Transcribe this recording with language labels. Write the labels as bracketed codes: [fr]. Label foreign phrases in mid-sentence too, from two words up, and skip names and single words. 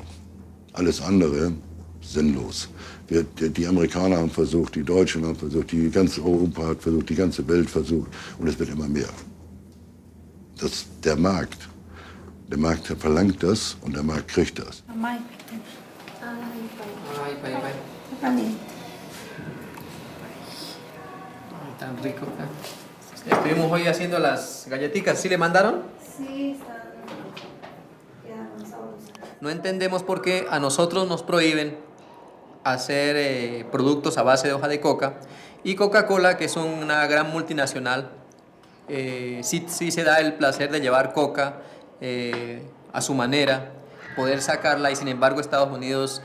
[de] Alles andere sinnlos. Die Amerikaner haben versucht, die Deutschen haben versucht, die ganze Europa hat versucht, die ganze Welt versucht, und es wird immer mehr. Der Markt verlangt das und der Markt kriegt das. [es] Tan rico. Estuvimos hoy haciendo las galletitas. ¿Sí le mandaron? Sí, quedaron sabrosas. No entendemos por qué a nosotros nos prohíben hacer productos a base de hoja de coca, y Coca-Cola, que es una gran multinacional, sí se da el placer de llevar coca a su manera, poder sacarla, y sin embargo Estados Unidos.